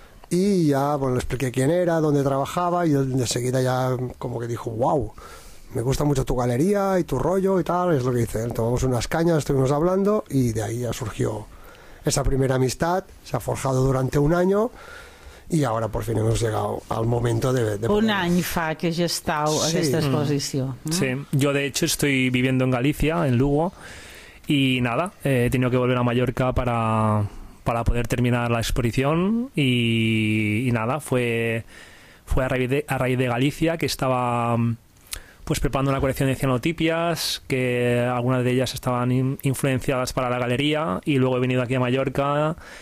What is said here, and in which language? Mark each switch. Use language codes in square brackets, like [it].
[es] Y ya, bueno, le expliqué quién era, dónde trabajaba, y él de seguida ya como que dijo, wow, me gusta mucho tu galería y tu rollo y tal, es lo que dice él. Tomamos unas cañas, estuvimos hablando, y de ahí ya surgió esa primera amistad, se ha forjado durante un año. [ca] I ara, per fi, hem arribat al moment de... Un any fa que ja estàu a aquesta exposició. [es] Sí, jo, de hecho, estoy viviendo en Galicia, en Lugo, y nada, he tenido que volver a Mallorca para poder terminar la exposición, y nada, fue a raíz de Galicia, que estaba pues preparando una colección de cianotipias, que algunas de ellas estaban influenciadas para la galería, y luego he venido aquí a Mallorca...